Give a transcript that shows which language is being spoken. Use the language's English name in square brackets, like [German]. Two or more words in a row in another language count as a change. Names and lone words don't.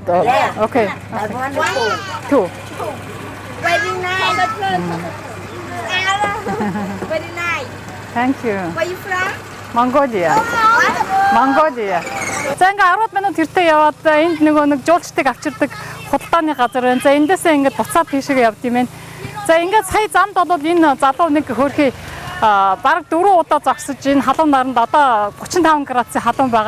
[English] Yeah. Okay. I want to Two. Very nice. Very nice. Thank you. Where you from? Mongolia. Mongolia. [Mongolian] За ингээ 10 минут тэртээ яваад энд нөгөө нэг жуулчдыг авчирдаг худалдааны газар байна. За эндээсээ ингээд буцаад тийшээ явд юм байна. За ингээд сая замд бол энэ залуу нэг хөрхий бараг 4 удаа зогсож энэ халуун наранд одоо 35 градусын халуун байгаа.